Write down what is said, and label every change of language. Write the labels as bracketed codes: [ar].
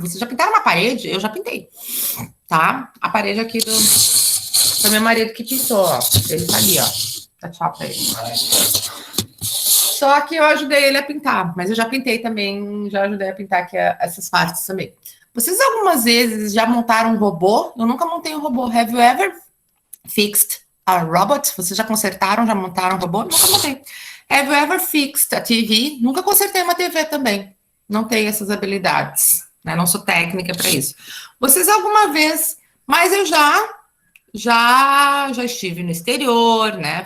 [pt] Vocês já pintaram uma parede? Eu já pintei, tá? A parede aqui foi meu marido que pintou, ó. Ele tá ali, ó. Dá tchau pra ele. Só que eu ajudei ele a pintar, mas eu já pintei também, já ajudei a pintar aqui essas partes também. Vocês algumas vezes já montaram um robô? Eu nunca montei um robô. [en] Have you ever fixed a robot? [pt] Vocês já consertaram, já montaram um robô? Nunca montei. [en] Have you ever fixed a TV? [pt] Nunca consertei uma TV também. Não tenho essas habilidades, né? Não sou técnica para isso. Vocês alguma vez, mas eu já estive no exterior, né?